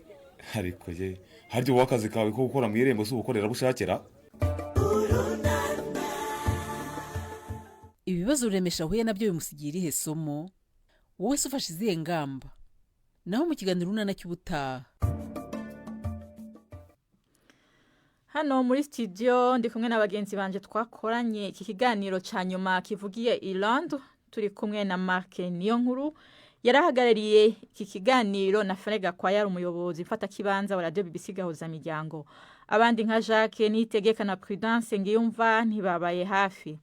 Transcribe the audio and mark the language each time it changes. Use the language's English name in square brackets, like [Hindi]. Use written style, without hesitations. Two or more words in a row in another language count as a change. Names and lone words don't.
[Rundi] ariko ye haryo wakazi kawe ko gukora mu irembo si ubukorerabushakera? ibibazo Ruremesha ahuye nabyo bimusigira irihe somo? wowe se ufashe izihe ngamba? naho mu kiganiro urunana cy'ubutaha. Hano muri studio ndi kumwe n'abagenzi banje twakoranye iki kiganiro ca nyuma kivugiye Irlande, turi kumwe na Mark Niyonkuru yarahagarariye iki kiganiro na Frega Kwaya umuyobozi mfata kibanza wa Radio BBC Gahuza Miryango. Abandi nka Jacques Nitegeka na Prudence Ngiyumva ntibabaye hafi.